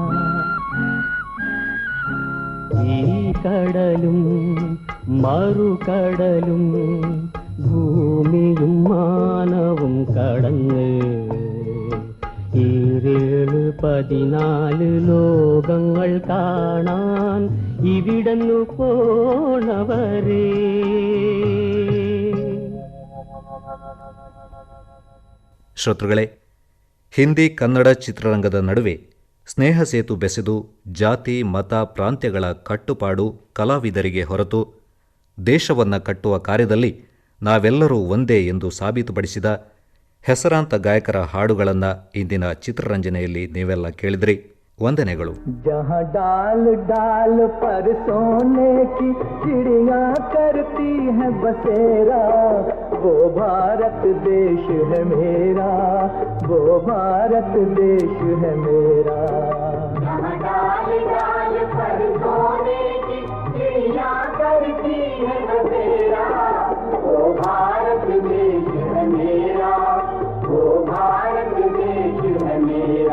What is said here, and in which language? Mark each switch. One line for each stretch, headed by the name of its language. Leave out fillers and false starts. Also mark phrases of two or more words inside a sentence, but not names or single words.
Malayalam: ഈ കടലും മറുകടലും ഭൂമിയും മാനവും കടന്ന് 14 ലോകങ്ങൾ കാണാൻ ഇവിടുന്നു പോണവരേ.
Kannada: ಶ್ರೋತೃಗಳೇ, ಹಿಂದಿ ಕನ್ನಡ ಚಿತ್ರರಂಗದ ನಡುವೆ ಸ್ನೇಹ ಸೇತು ಬೆಸೆದು ಜಾತಿ ಮತ ಪ್ರಾಂತ್ಯಗಳ ಕಟ್ಟುಪಾಡು ಕಲಾವಿದರಿಗೆ ಹೊರತು ದೇಶವನ್ನು ಕಟ್ಟುವ ಕಾರ್ಯದಲ್ಲಿ ನಾವೆಲ್ಲರೂ ಒಂದೇ ಎಂದು ಸಾಬೀತುಪಡಿಸಿದ ಹೆಸರಾಂತ ಗಾಯಕರ ಹಾಡುಗಳನ್ನು ಇಂದಿನ ಚಿತ್ರರಂಜನೆಯಲ್ಲಿ ನೀವೆಲ್ಲ ಕೇಳಿದ್ರಿ. ವಂದನೆಗಳು.
Hindi: जहाँ डाल डाल पर सोने की चिड़िया करती है बसेरा, वो भारत देश है मेरा, वो भारत देश है मेरा. जहाँ डाल डाल पर सोने की चिड़िया करती है बसेरा, वो भारत देश है मेरा, वो भारत देश है मेरा.